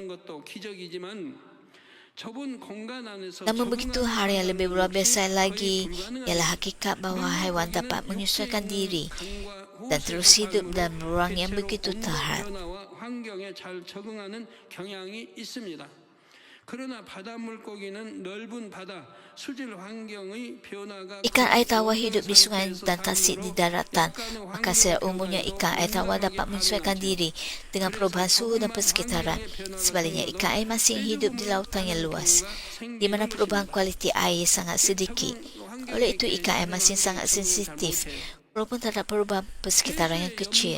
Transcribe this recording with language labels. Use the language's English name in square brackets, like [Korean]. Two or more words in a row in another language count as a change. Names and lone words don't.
[Malay] Namun begitu, hal yang lebih luar biasa lagi ialah hakikat bahawa haiwan dapat menyesuaikan diri dan terus hidup dalam ruang yang begitu terhad. [Korean] 그러나 바다 물고기는 넓은 바다 수질 환경의 변화가 [Malay] Ikan air tawar hidup di sungai dan tasik di daratan. Maka secara umumnya ikan air tawar dapat menyesuaikan diri dengan perubahan suhu dan persekitaran. Sebaliknya, ikan air masin hidup di lautan yang luas, di mana perubahan kualiti air sangat sedikit. Oleh itu, ikan air masin sangat sensitif walaupun terhadap perubahan persekitaran yang kecil.